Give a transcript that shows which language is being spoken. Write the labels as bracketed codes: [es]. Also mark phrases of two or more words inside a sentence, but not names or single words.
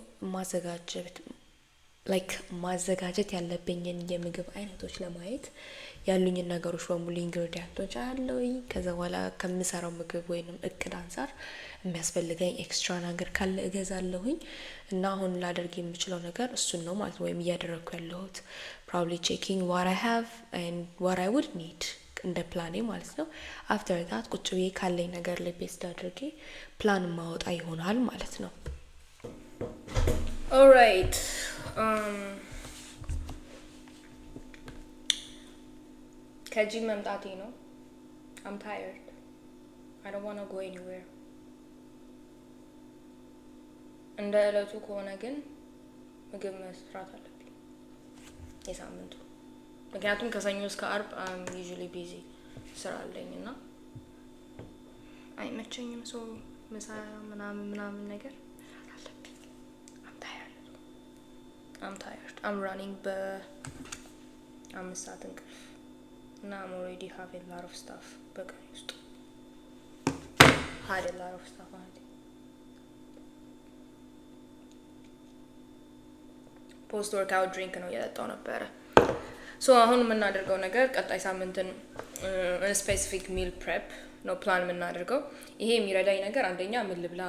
[am] ማዘጋጀት ያለብኝን የምግብ አይነቶች ለማየት ያሉኝን ነገሮች በሙሉ ኢንግሪዲየንቶች አያለሁኝ። ከዛ በኋላ ከምሰራው ምግብ ወይንም እቅድ አንጻር የሚያስፈልገኝ ኤክስትራ ነገር ካለ እገዛለሁኝ እና አሁን ላደርግ የምችለው ነገር እሱን ነው ማለት ነው። ወይም እያደረግኩ ያለሁት [en] probably checking what I have and what I would need [am] እንደ ፕላኔ ማለት ነው። [en] after that [am] ቁጭ ብዬ ካለኝ ነገር ላይ ቤስድ አድርጌ ፕላን ማወጣ ይሆናል ማለት ነው። ኦልራይት ከጂም መምጣቴ ነው። [en] I'm tired. I don't want to go anywhere. [am] እንደ እለቱ ከሆነ ግን ምግብ መስራት አለብኝ የሳምንቱ። ምክንያቱም ከሰኞ እስከ አርብ [en] usually busy [am] ስራ አለኝ እና አይመቸኝም። ሰው ምሳ ምናምን ነገር አለብኝ። [en] I'm tired. I'm running [am] በ5 ሰዓት እንቅልፍ እና [en] I'm already have a lot of stuff [am] በቀን ውስጥ [en] had a lot of stuff ማለት post workout drink ነው [am] እየጠጣው ነበረ። አሁን የምናደርገው ነገር ቀጣይ ሳምንትን [en] specific meal prep [am] ነው ፕላን የምናደርገው። ይሄ የሚረዳኝ ነገር አንደኛ ምን ልብላ